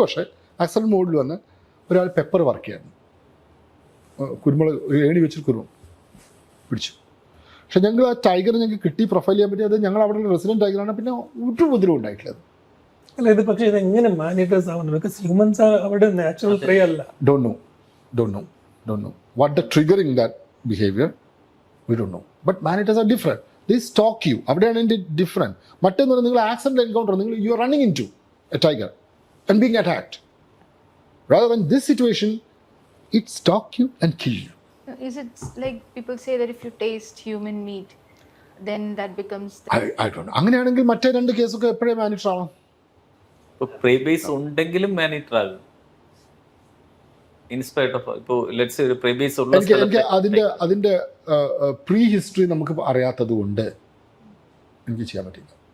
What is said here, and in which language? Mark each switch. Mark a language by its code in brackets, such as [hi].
[ml] പക്ഷേ ആക്സിഡൻ്റ് മോഡിൽ വന്ന് ഒരാൾ പെപ്പർ വർക്ക് ചെയ്യായിരുന്നു, കുരുമുളക് ഏണി വെച്ചിട്ട് കുരുമുളക് പിടിച്ചു. പക്ഷെ ഞങ്ങൾ ആ ടൈഗർ ഞങ്ങൾക്ക് കിട്ടി, പ്രൊഫൈൽ ചെയ്യാൻ പറ്റി. അത് ഞങ്ങൾ അവിടെ റെസിഡൻറ്റ് ടൈഗറാണ്. പിന്നെ ഒരു ഉപദ്രവം ഉണ്ടായിട്ടില്ല. അല്ല, ഇത് പക്ഷേ ഇത് എങ്ങനെ മാനിറ്റേഴ്സ് ആവുന്നത്? [en] because humans [ml] അവിടെ നാച്ചുറൽ പ്രേ അല്ല. [en] Don't know what the triggering that behavior, we don't know. But manators are different. They stalk you. [ml] അവിടെയാണ് എൻ്റെ ഡിഫറെൻറ്റ്. മറ്റൊന്ന് പറഞ്ഞാൽ നിങ്ങൾ [en] Accident encounter, നിങ്ങൾ you are running into a tiger and being attacked. Rather than this situation, it stalk you and kill you. Is it like people say that if you taste human meat, then that becomes I don't know. [ml] അങ്ങനെയാണെങ്കിൽ മറ്റേ രണ്ട് കേസൊക്കെ എപ്പോഴേ മാനിറ്റർ ആവാം. പ്രേ base ഉണ്ടെങ്കിലും മാനിറ്റർ ആകും. [en] inspired of [ml] ഇപ്പോൾ [en] let's say [ml] ഒരു പ്രേ ബേസ് ഉള്ള എനിക്ക് അതിൻ്റെ പ്രീ ഹിസ്റ്ററി നമുക്ക് അറിയാത്തത് കൊണ്ട് എനിക്ക് ചെയ്യാൻ പറ്റില്ല.